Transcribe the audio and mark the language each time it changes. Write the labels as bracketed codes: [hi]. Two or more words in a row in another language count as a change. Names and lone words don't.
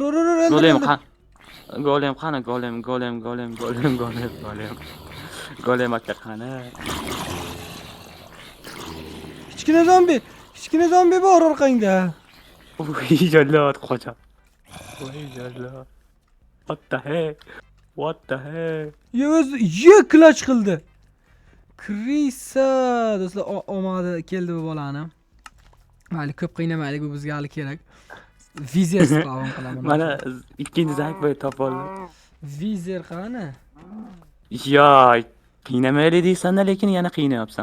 [uz] Golem qani? Golem aka qani? Kichkina zombi bor orqangda. Voy jallod qocha. Voy jallod. [en] What the heck? [uz] Clutch qildi. Krisa do'stlar, omadi keldi bu bolani. Mayli, ko'p qiynamaylik, bu bizga hali kerak. Vizer spawn qilaman. Mana ikkinchi zank bo'y topib oldim. Vizer qani? Yo, qiynamaylik deysan-da, lekin yana qiynayapsan.